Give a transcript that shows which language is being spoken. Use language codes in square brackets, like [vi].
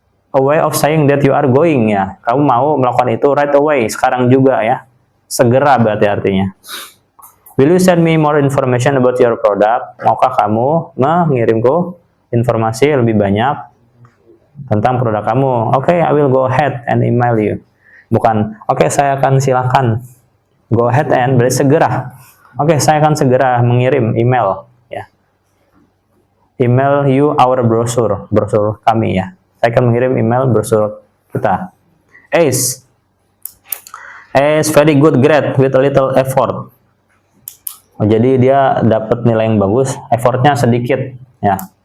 [en] a way of saying that you are going ya. [id] Kamu mau melakukan itu [en] right away, [id] sekarang juga ya. Segera berarti artinya. [en] Will you send me more information about your product? [id] Maukah kamu mengirimku informasi lebih banyak tentang produk kamu? [en] Oke, I will go ahead and email you. [id] Bukan, oke, saya akan silakan. [en] Go ahead and [id] berarti segera. Oke, saya akan segera mengirim email ya. [en] Email you our brochure [id] kami ya. Saya akan mengirim email brosur kita. [en] Ace very good grade with a little effort. [id] Oh, jadi dia dapat nilai yang bagus, effortnya sedikit ya.